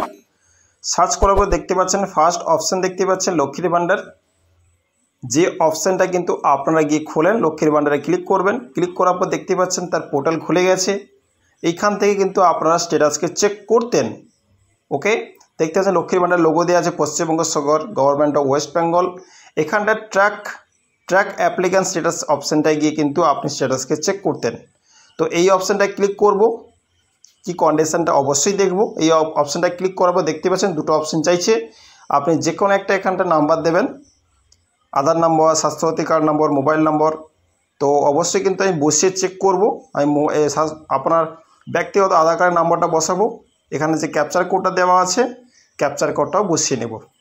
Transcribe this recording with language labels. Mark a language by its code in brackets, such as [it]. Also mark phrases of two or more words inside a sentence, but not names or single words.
[bn] সার্চ করার পর দেখতে পাচ্ছেন ফার্স্ট অপশন দেখতে পাচ্ছেন লক্ষ্মীর ভাণ্ডার যে অপশনটা কিন্তু আপনারা গিয়ে খোলেন লক্ষ্মীর ভাণ্ডারে ক্লিক করবেন। ক্লিক করার পর দেখতে পাচ্ছেন তার পোর্টাল খুলে গেছে এইখান থেকে কিন্তু আপনারা স্ট্যাটাসকে চেক করতেন। ওকে [hi] देखते हैं [bn] लक्ष्मीर भाण्डार [hi] लोगो दिया है [bn] पश्चिमबंग सरकार गवर्नमेंट अफ वेस्ट बेंगल एखानटा [en] Track Applicant Status [bn] अपशनटाय गিয়ে কিন্তু আপনি স্ট্যাটাসকে চেক করতেন। তো এই অপশনটায় ক্লিক করব কি কন্ডিশনটা অবশ্যই দেখব। এই অপশনটায় ক্লিক করার পর দেখতে পাচ্ছেন দুটো অপশন চাইছে আপনি যে কোনো একটা এখানটা নাম্বার দেবেন আধার নাম্বার স্বাস্থ্যসাথী কার্ড নাম্বার মোবাইল নাম্বার। তো অবশ্যই কিন্তু আমি বসিয়ে চেক করব আমি আপনার ব্যক্তিগত আধার কার্ডের নাম্বারটা বসাবো এখানে যে ক্যাপচার কোডটা দেওয়া আছে ক্যাপচার কোডটাও বসিয়ে নেব।